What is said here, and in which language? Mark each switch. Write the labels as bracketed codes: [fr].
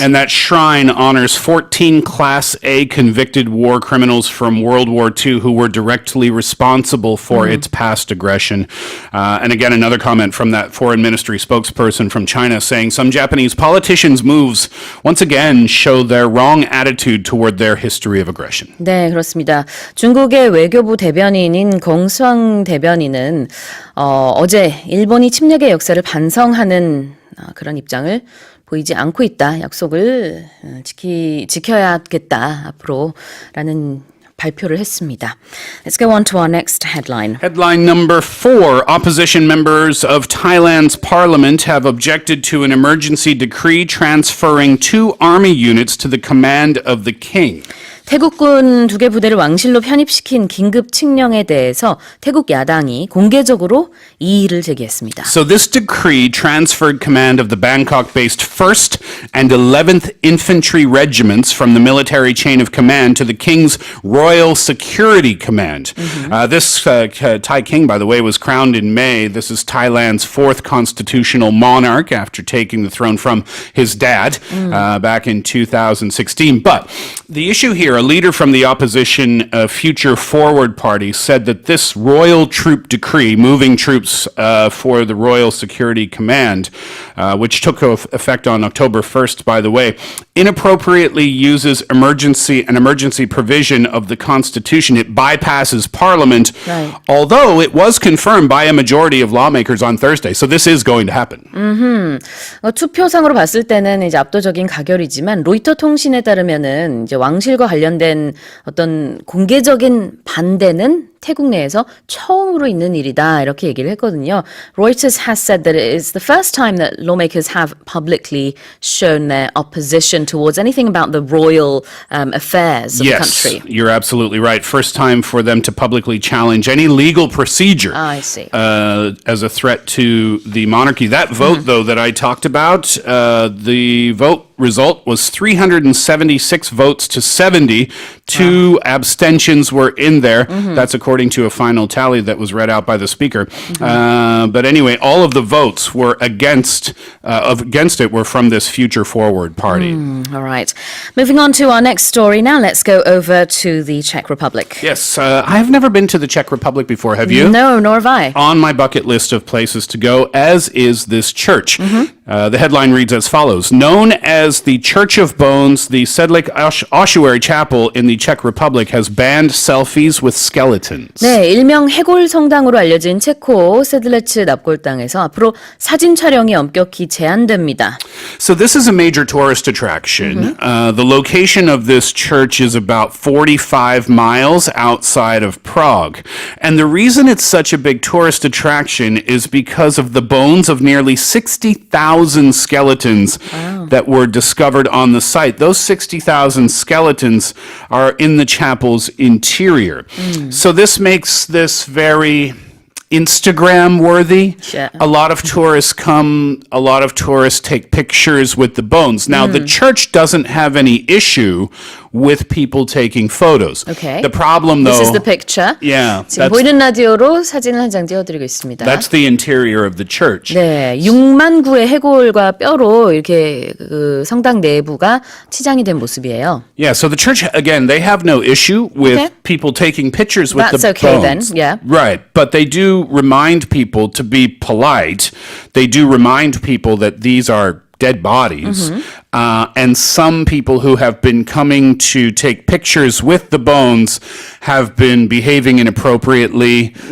[en] And that shrine honors 14 Class A convicted war criminals from World War II who were directly responsible for its past aggression. And again, another comment from that foreign ministry spokesperson from China saying some Japanese politicians' moves once again show their wrong attitude toward their history of aggression. [ko] 네, 그렇습니다. 중국의 외교부 대변인인 공수왕 대변인은 어제 일본이 침략의 역사를 반성하는 그런 입장을 보이지 않고 있다. 약속을 지켜야겠다. 앞으로라는 발표를 했습니다. [en] Let's go on to our next headline. Headline number 4. Opposition members of Thailand's parliament have objected to an emergency decree transferring 2 army units to the command of the king. [ko] 태국군 2개 부대를 왕실로 편입시킨 긴급 칙령에 대해서 태국 야당이 공개적으로 이의를 제기했습니다. [en] So this decree transferred command of the Bangkok-based 1st and 11th Infantry Regiments from the military chain of command to the King's Royal Security Command. This Thai king, by the way, was crowned in May. This is Thailand's 4th constitutional monarch after taking the throne from his dad back in 2016. But the issue here, a leader from the opposition Future Forward Party said that this royal troop decree, moving troops for the Royal Security Command, which took effect on October 1st, by the way, inappropriately uses an emergency provision of the Constitution. It bypasses Parliament, although it was confirmed by a majority of lawmakers on Thursday. So this is going to happen. [ko] 투표상으로 봤을 때는 이제 압도적인 가결이지만 로이터 통신에 따르면은 이제 왕실과 관련된 어떤 공개적인 반대는 태국 내에서 처음으로 있는 일이다 이렇게 얘기를 했거든요. [en] Reuters has said that it is the first time that lawmakers have publicly shown their opposition towards anything about the royal affairs of the country. Yes, you're absolutely right. First time for them to publicly challenge any legal procedure I see. As a threat to the monarchy. That vote, though, that I talked about, the vote result was 376 votes to 70. 2 abstentions were in there. That's according to a final tally that was read out by the speaker. But anyway, all of the votes were against it were from this Future Forward Party. All right. Moving on to our next story now. Let's go over to the Czech Republic. Yes, I've never been to the Czech Republic before. Have you? No, nor have I. On my bucket list of places to go, as is this church. The headline reads as follows. Known as the Church of Bones, the Sedlec Ossuary Chapel in the Czech Republic has banned selfies with skeletons. [ko] 네, 일명 해골 성당으로 알려진 체코 세들레츠 납골당에서 앞으로 사진 촬영이 엄격히 제한됩니다. [en] So this is a major tourist attraction. The location of this church is about 45 miles outside of Prague. And the reason it's such a big tourist attraction is because of the bones of nearly 60,000 skeletons that were discovered on the site. Those 60,000 skeletons are in the chapel's interior. So this makes this very Instagram worthy. Yeah. A lot of tourists come, a lot of tourists take pictures with the bones. Now, the church doesn't have any issue with people taking photos. Okay. The problem, though... This is the picture. Yeah. [ko] 지금 보이는 라디오로 사진을 한 장 띄워드리고 있습니다. [en] That's the interior of the church. [ko] 네, 6만 구의 해골과 뼈로 이렇게 그 성당 내부가 치장이 된 모습이에요. [en] Yeah, so the church, again, they have no issue with people taking pictures with That's the okay bones. then, yeah. Right, but they do remind people to be polite. They do remind people that these are dead bodies. And some people who have been coming to take pictures with the bones have been behaving inappropriately.